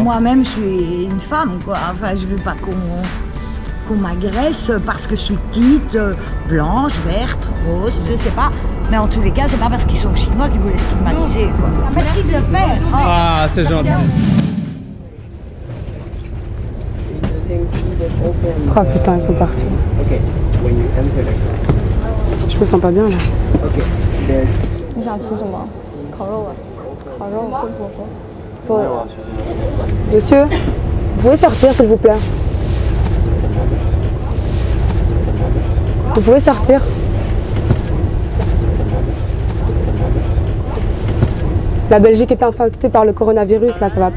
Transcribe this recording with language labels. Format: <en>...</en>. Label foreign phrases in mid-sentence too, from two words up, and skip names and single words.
<fr>Moi-même, je suis une femme, quoi. Enfin, je veux pas qu'on m'agresse parce que je suis petite, blanche, verte, rose, je sais pas. Mais en tous les cas, c'est pas parce qu'ils sont chinois qu'ils voulaient stigmatiser, quoi. Merci de le faire. Ah, c'est gentil. Oh putain, ils sont partis. Je me sens pas bien là.</fr> <zh>你想吃什么？烤肉啊，烤肉或火锅。</zh> <fr>Monsieur, vous pouvez sortir s'il vous plaît? Vous pouvez sortir? La Belgique est infectée par le coronavirus, là, ça va pas.</fr>